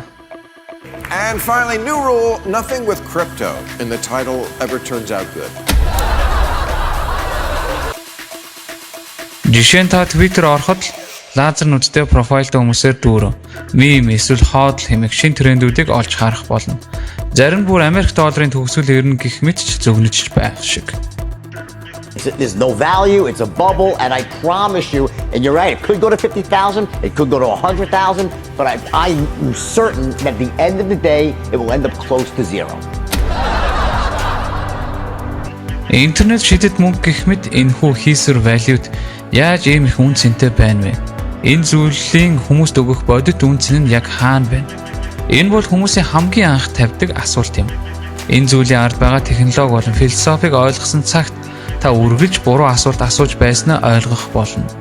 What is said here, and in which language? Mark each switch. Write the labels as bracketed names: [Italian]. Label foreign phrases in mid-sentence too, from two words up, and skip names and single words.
[English] And finally, new rule, nothing with crypto in the title ever turns out good. [Mongolian] Жишээ нь та Twitter ороход лазер нүдтэй профайлтай хүмүүсээр дүүрэн, мем эсвэл хоол хэмээх шин трендүүдийг олж харах болно. Зарим нь бүр Америк долларын төгсгөл ирнэ гэх мэт ч зөвнөж байх шиг. [English] There's no value, it's a bubble, and I promise you, and you're right, it could go to 50,000, it could go to 100,000, but I'm certain that at the end of the day, it will end up close to zero. [Mongolian] Интернет шидэт мөнгө гэх мэт энэхүү хийсвэр валют яаж ийм их үн цэнтэй байна вэ? Энэ зүйлийн хүмүүст өгөх бодит үн цэн нь яг хаана байна? Энэ бол хүмүүсийн хамгийн анх тавьдаг асуулт юм. Энэ зүйлийн ард байгаа технологи болон философиг ойлгосон цагт та үргэлж буруу асуулт асууж байснаа ойлгох болно.